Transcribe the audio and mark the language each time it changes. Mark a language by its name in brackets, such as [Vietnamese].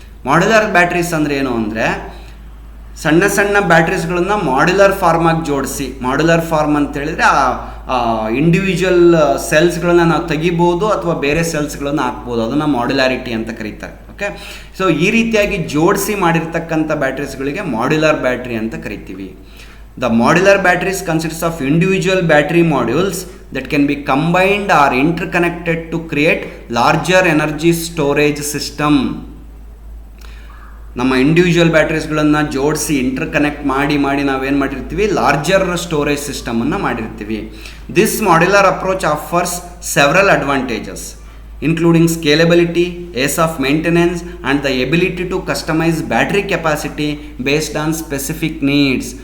[Kannada] Modular batteries ಅಂದರೆ ಏನು ಅಂದರೆ, ಸಣ್ಣ ಸಣ್ಣ ಬ್ಯಾಟ್ರೀಸ್ಗಳನ್ನು ಮಾಡ್ಯುಲರ್ ಫಾರ್ಮಾಗಿ ಜೋಡಿಸಿ, ಮಾಡ್ಯುಲರ್ ಫಾರ್ಮ್ ಅಂತೇಳಿದರೆ ಇಂಡಿವಿಜುವಲ್ ಸೆಲ್ಸ್ಗಳನ್ನು ನಾವು ತೆಗಿಬೋದು ಅಥವಾ ಬೇರೆ ಸೆಲ್ಸ್ಗಳನ್ನು ಹಾಕ್ಬೋದು, ಅದನ್ನು ಮಾಡ್ಯುಲಾರಿಟಿ ಅಂತ ಕರೀತಾರೆ. ಓಕೆ, ಸೊ ಈ ರೀತಿಯಾಗಿ ಜೋಡಿಸಿ ಮಾಡಿರ್ತಕ್ಕಂಥ ಬ್ಯಾಟ್ರೀಸ್ಗಳಿಗೆ ಮಾಡ್ಯುಲರ್ ಬ್ಯಾಟ್ರಿ ಅಂತ ಕರಿತೀವಿ. [English] The modular batteries consists of individual battery modules that can be combined or interconnected to create larger energy storage system. [Kannada] ನಮ್ಮ ಇಂಡಿವಿಜುವಲ್ ಬ್ಯಾಟ್ರೀಸ್ಗಳನ್ನು ಜೋಡಿಸಿ ಇಂಟರ್ಕನೆಕ್ಟ್ ಮಾಡಿ ನಾವೇನು ಮಾಡಿರ್ತೀವಿ, ಲಾರ್ಜರ್ ಸ್ಟೋರೇಜ್ ಸಿಸ್ಟಮನ್ನು ಮಾಡಿರ್ತೀವಿ. [English] This modular approach offers several advantages including scalability, ease of maintenance and the ability to customize battery capacity based on specific needs.